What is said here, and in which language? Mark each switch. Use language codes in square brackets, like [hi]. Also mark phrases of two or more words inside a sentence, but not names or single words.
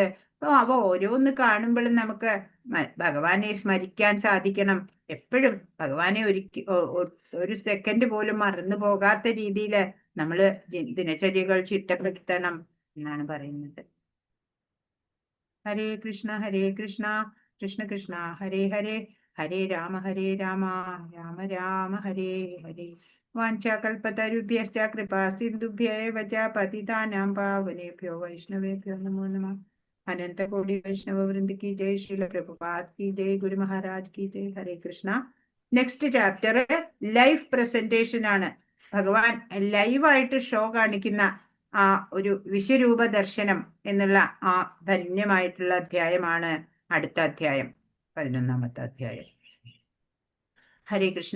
[ml] അപ്പൊ അവ ഓരോന്ന് കാണുമ്പോഴും നമുക്ക് ഭഗവാനെ സ്മരിക്കാൻ സാധിക്കണം. എപ്പോഴും ഭഗവാനെ ഒരു സെക്കൻഡ് പോലും മറന്നു പോകാത്ത രീതിയിൽ നമ്മൾ ദിനചര്യകൾ ചിട്ടപ്പെടുത്തണം എന്നാണ് പറയുന്നത്. [sa] ഹരേ കൃഷ്ണ കൃഷ്ണ കൃഷ്ണ ഹരേ ഹരേ, ഹരേ രാമ രാമ രാമ ഹരേ ഹരേ. വാഞ്ചാകൽപതരുഭ്യശ്ച കൃപാ സിന്ധുഭ്യൈവ ച പതിതാനാം പാവനേഭ്യോ വൈഷ്ണവേഭ്യോ നമോ നമഃ. [hi] अनंत कोटि वैष्णव वृंद की जय, श्रील प्रभुपाद की जय, गुरु महाराज की जय. हरे कृष्णा. [en] next chapter life presentation ആണ്. [ml] ഭഗവാൻ ലൈവായിട്ട് ഷോ കാണിക്കുന്ന ആ ഒരു വിശ്വരൂപ ദർശനം എന്നുള്ള ആ ധന്യമായിട്ടുള്ള അധ്യായമാണ് അടുത്ത അധ്യായം, 11ാമത്തെ അധ്യായം. [sa] ഹരേ കൃഷ്ണ.